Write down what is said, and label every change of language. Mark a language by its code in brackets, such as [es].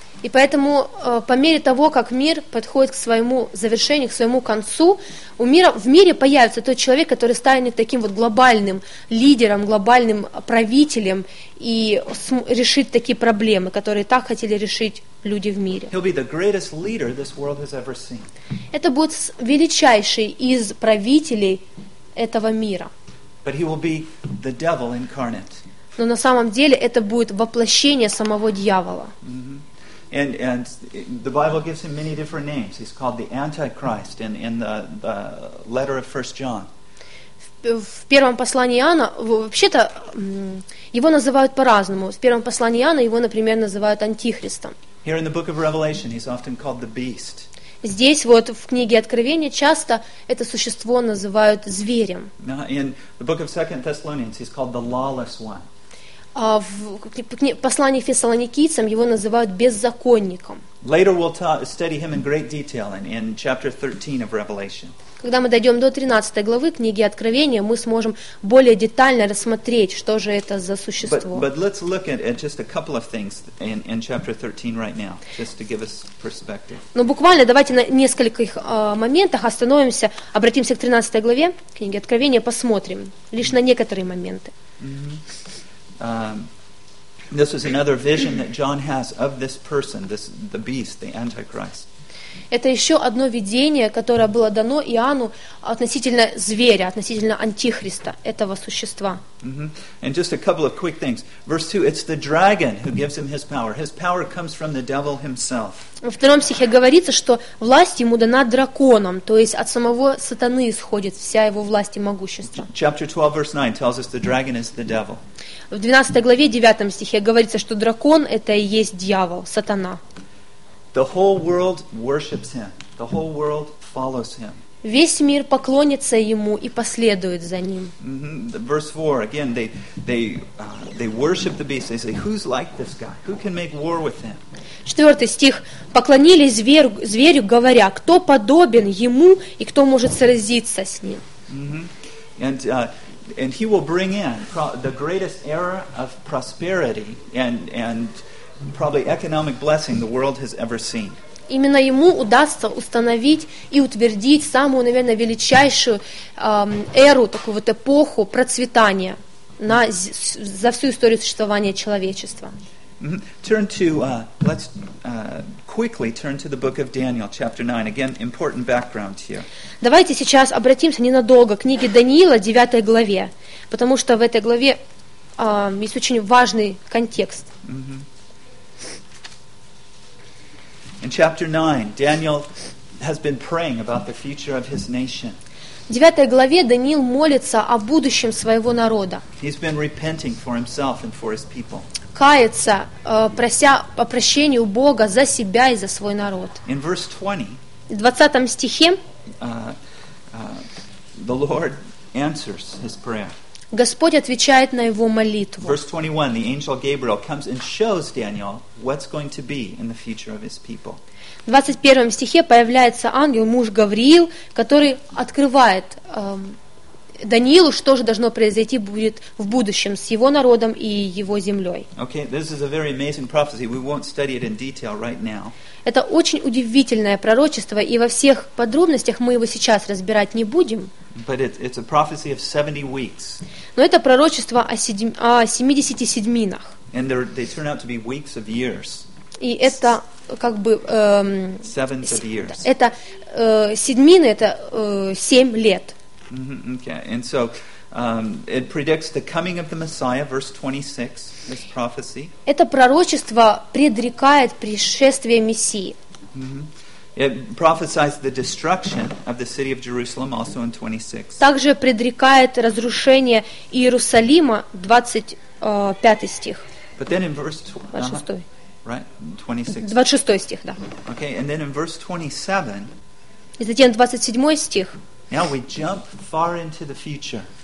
[ru] И поэтому, по мере того, как мир подходит к своему завершению, к своему концу, в мире появится тот человек, который станет таким вот глобальным лидером, глобальным правителем и решит такие проблемы, которые так хотели решить люди в мире. [en] He'll be the greatest leader this world has ever seen. [ru] Это будет величайший из правителей этого мира. [en] But he will be the devil incarnate. [ru] Но на самом деле это будет воплощение самого дьявола. [en] And the Bible gives him many different names. He's called the Antichrist in the letter of 1 John. [ru] В первом послании Иоанна вообще-то его называют по-разному. В первом послании Иоанна его, например, называют антихристом. [en] Here in the book of Revelation, he's often called the beast. [ru] Здесь вот в книге Откровения часто это существо называют зверем. [en] In the book of 2 Thessalonians, he's called the lawless one. [ru] В послании к Фессалоникийцам его называют беззаконником. [en] Later we'll study him in great detail in chapter 13 of Revelation. [ru] Когда мы дойдем до 13 главы книги Откровения, мы сможем более детально рассмотреть, что же это за существо. [en] But let's look at just a couple of things in chapter 13 right now, just to give us perspective. [ru] Но буквально давайте на нескольких моментах остановимся, обратимся к 13 главе книги Откровения, посмотрим лишь на некоторые моменты. [en] This is another vision that John has of this person, this the beast, the Antichrist. [ru] Это еще одно видение, которое было дано Иоанну относительно зверя, относительно Антихриста, этого существа. [en] And just a couple of quick things. Verse 2, it's the dragon who gives him his power. His power comes from the devil himself. [ru] Во втором стихе говорится, что власть ему дана драконом, то есть от самого сатаны исходит вся его власть и могущество. [en] Chapter 12, verse 9 tells us the dragon is the devil. [ru] В 12 главе, 9 стихе говорится, что дракон — это и есть дьявол, сатана. [en] The whole world worships him. The whole world follows him. [ru] Весь мир поклонится ему и последует за ним. [en] Verse 4, again, they worship the beast. They say, who's like this guy? Who can make war with him? [ru] Четвертый стих. Поклонились зверю, говоря, кто подобен ему и кто может сразиться с ним. [en] And he will bring in the greatest era of prosperity and probably economic blessing the world has ever seen. [ru] Именно ему удастся установить и утвердить самую, наверное, величайшую эру, такую вот эпоху процветания за всю историю существования человечества. [en] Let's quickly turn to the book of Daniel, chapter 9. Again, important background here. [ru] Давайте сейчас обратимся ненадолго к книге Даниила, 9 главе, потому что в этой главе есть очень важный контекст. [en] In chapter 9, Daniel has been praying about the future of his nation. [ru] В 9 главе Даниил молится о будущем своего народа. [en] He's been repenting for himself and for his people. [ru] Кается, прося о прощении у Бога за себя и за свой народ. [en] In verse 20, [ru] в 20 стихе [en] the Lord answers his prayer. [ru] Господь отвечает на его молитву. [en] Verse 21, the angel Gabriel comes and shows Daniel what's going to be in the future of his people. [ru] В 21 стихе появляется ангел, муж Гавриил, который открывает Даниилу, что же должно произойти будет в будущем с его народом и его землей. [en] Okay, this is a very amazing prophecy. We won't study it in detail right now. [ru] Это очень удивительное пророчество, и во всех подробностях мы его сейчас разбирать не будем. [en] But it's a prophecy of 70 weeks. [ru] Но это пророчество о 70 седьминах. [en] And they turn out to be weeks of years. [ru] И это как бы [en] Sevens of years. [ru] Это седьмины, это 7 лет. [en] Okay, and so it predicts the coming of the Messiah, verse 26, this prophecy. [ru] Это пророчество предрекает пришествие Мессии. [en] It prophesies the destruction of the city of Jerusalem, also in 26. [ru] Также предрекает разрушение Иерусалима, 25 стих. [en] But then in verse [ru] 26 стих, да. [en] Okay, and then in verse 27. [ru] И затем 27 стих. [en] Now we jump far into the future.